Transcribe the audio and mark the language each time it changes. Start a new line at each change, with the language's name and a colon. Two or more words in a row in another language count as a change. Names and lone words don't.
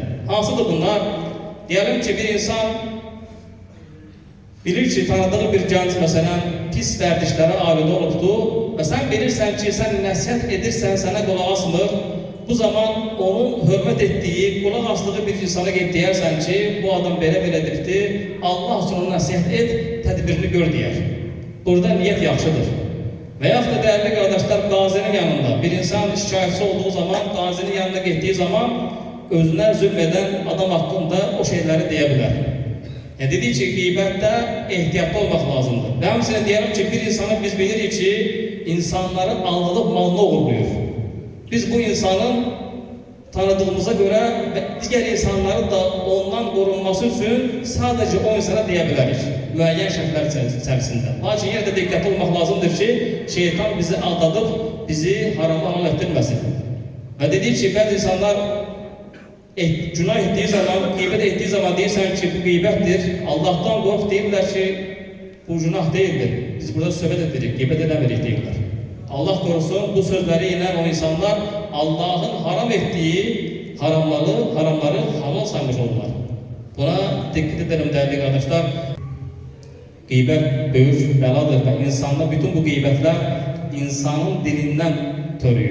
Azerbaijani: Hansıdır bunlar? Diyelim ki bir insan bilir ki tanıdığı bir genç mesela pis vərdişlərə alıda olubdu ve sen bilirsen ki sen nəsihət edirsən, sana qulaq asmır. Bu zaman onun hürmet ettiği, kulak astığı bir insana gelip deyərsən ki bu adam belə edibdi, Allah üçün ona nəsihət et, tədbirini gör deyər. Burada niyet yaxşıdır.
Turkish: Veya da değerli kardeşler, gazinin yanında bir insan şikayetçi olduğu zaman, gazinin yanına gittiği zaman özüne zulmeden adam hakkında o şeyleri diyebilir. Dediği ki gıybette ehtiyatlı olmak lazımdır. Ben size diyelim ki bir insanı biz bilirik ki insanları aldatıp malını uğurluyor. Biz bu insanın tanıdığımıza göre ve diğer insanları da ondan korunması için sadece o insana diyebiliriz.
Azerbaijani: Müəyyən şərtlər içərisində. Lakin yenə də diqqətli olmaq lazımdır ki, şeytan bizi aldatıp bizi harama hal etdirməsin. Və dedik ki, bəzi insanlar günah etdiği zaman, qeybət etdiği zaman deyirsən ki, bu qeybətdir. Allah'tan qorx deyirlər ki, bu günah deyildir. Biz burada söhbət edirik, qeybət edəmirik deyirlər. Allah korusun, bu sözləri yine o insanlar Allah'ın haram ettiği haramları halal saymış olurlar.
Turkish: Buna dikkat edelim değerli kardeşler. Gıybet büyük beladır ve insanlar bütün bu gıybetler insanın dilinden törüyor.